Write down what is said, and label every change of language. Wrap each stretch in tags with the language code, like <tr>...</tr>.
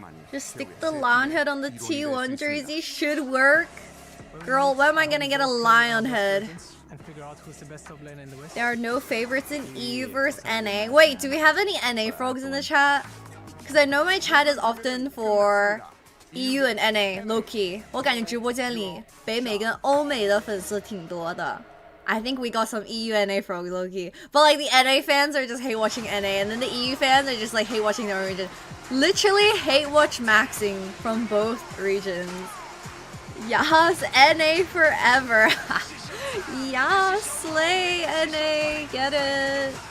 <en>Just stick the LYON head on the T1 jersey should work. Girl, when am I gonna get a LYON head? There are no favorites in EU versus NA. Wait, do we have any NA frogs in the chat? Because I know my chat is often for EU and NA, low-key.</en> <zh>我感觉直播间里北美跟欧美的粉丝挺多的。</zh> <en>I think we got some EU NA frogs, low-key. But like the NA fans are just hate watching NA, and then the EU fans are just like hate watching their own region. Literally hate watch maxing from both regions. Yes, NA forever. Yeah, slay NA, get it.</en>